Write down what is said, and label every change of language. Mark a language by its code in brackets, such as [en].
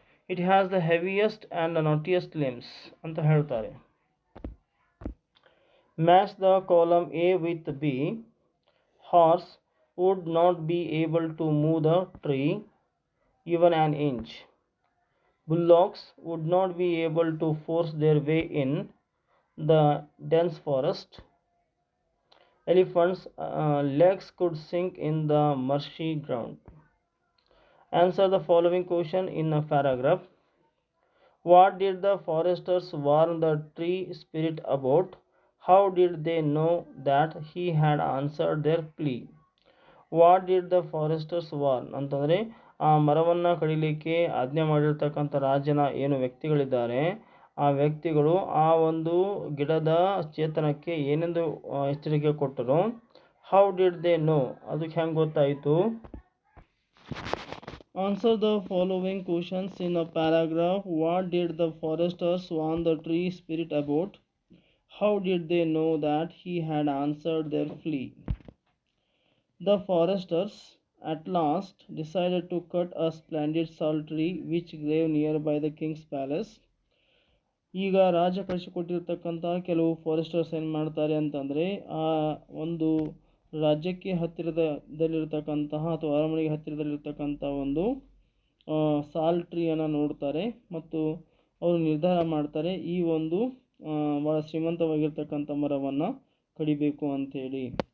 [en] it has the heaviest and knottiest limbs [kn] ಅಂತ ಹೇಳ್ತಾರೆ. [en] Match the column A with B. Horse would not be able to move the tree even an inch. Bullocks would not be able to force their way in the dense forest. Elephants' legs could sink in the marshy ground. Answer the following question in a paragraph. What did the foresters warn the tree spirit about? How did they know that he had answered their plea? What did the foresters warn [kn] ಅಂತಂದರೆ ಆ ಮರವನ್ನು ಕಡಿಲಿಕ್ಕೆ ಆಜ್ಞೆ ಮಾಡಿರ್ತಕ್ಕಂಥ ರಾಜನ ಏನು ವ್ಯಕ್ತಿಗಳಿದ್ದಾರೆ, ಆ ವ್ಯಕ್ತಿಗಳು ಆ ಒಂದು ಗಿಡದ ಚೇತನಕ್ಕೆ ಏನೆಂದು ಎಚ್ಚರಿಕೆ ಕೊಟ್ಟರು. [en] how did they know, [kn] ಅದಕ್ಕೆ ಹೆಂಗೆ ಗೊತ್ತಾಯಿತು. [en] Answer the following questions in a paragraph. What did the foresters warn the tree spirit about? How did they know that he had answered their plea? The foresters at last decided to cut a splendid sal tree which grew nearby the king's palace. [kn] ಈಗ ರಾಜ ಕಳಿಸಿಕೊಟ್ಟಿರ್ತಕ್ಕಂಥ ಕೆಲವು foresters ಏನು ಮಾಡ್ತಾರೆ ಅಂತಂದರೆ, ಆ ಒಂದು ರಾಜ್ಯಕ್ಕೆ ಹತ್ತಿರದಲ್ಲಿರ್ತಕ್ಕಂತಹ ಅಥವಾ ಅರಮನೆಗೆ ಹತ್ತಿರದಲ್ಲಿರ್ತಕ್ಕಂಥ ಒಂದು ಸಾಲ್ ಟ್ರೀಯನ್ನು ನೋಡ್ತಾರೆ ಮತ್ತು ಅವರು ನಿರ್ಧಾರ ಮಾಡ್ತಾರೆ ಈ ಒಂದು ಭಾಳ ಶ್ರೀಮಂತವಾಗಿರ್ತಕ್ಕಂಥ ಮರವನ್ನು ಕಡಿಬೇಕು ಅಂಥೇಳಿ.